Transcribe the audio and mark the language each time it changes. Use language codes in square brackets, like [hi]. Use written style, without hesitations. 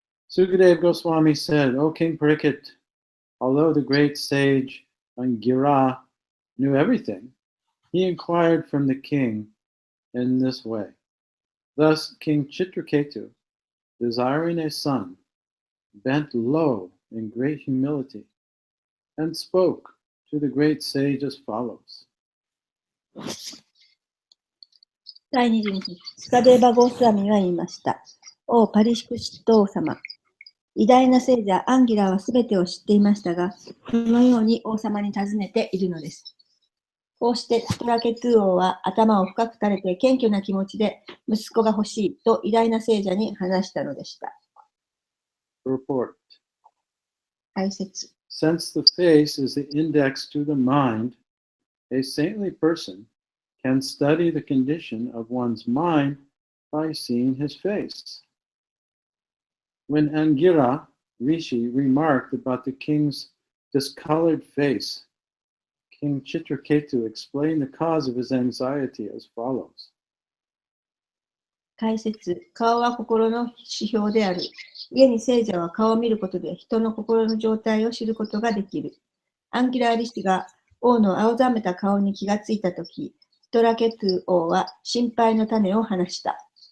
[en] Sukadeva Goswami said, O King Parikshit, although the great sage Angira knew everything, he inquired from the king in this way. Thus King Chitraketu, desiring a son, bent low in great humility and spoke to the great sage as follows. [ja] 第22節、スカデーバ・ゴースワミは言いました。おパリシクシット王様、偉大な聖者アンギラはすべてを知っていましたが、このように王様に尋ねているのです。こうしてチトラケトゥ王は頭を深く垂れて謙虚な気持ちで息子が欲しいと偉大な聖者に話したのでした。 [en] Report. [ja] 解説。 [en] Since the face is the index to the mind, a saintly person can study the condition of one's mind by seeing his face. When Angira Rishi remarked about the king's discolored face, King Chitraketu explained the cause of his anxiety as follows. [ja] 解説。顔は心の指標である。家に聖者は顔を見ることで人の心の状態を知ることができる。アンギラーリシが王の青ざめた顔に気がついたとき、ヒトラケトゥ王は心配の種を話した。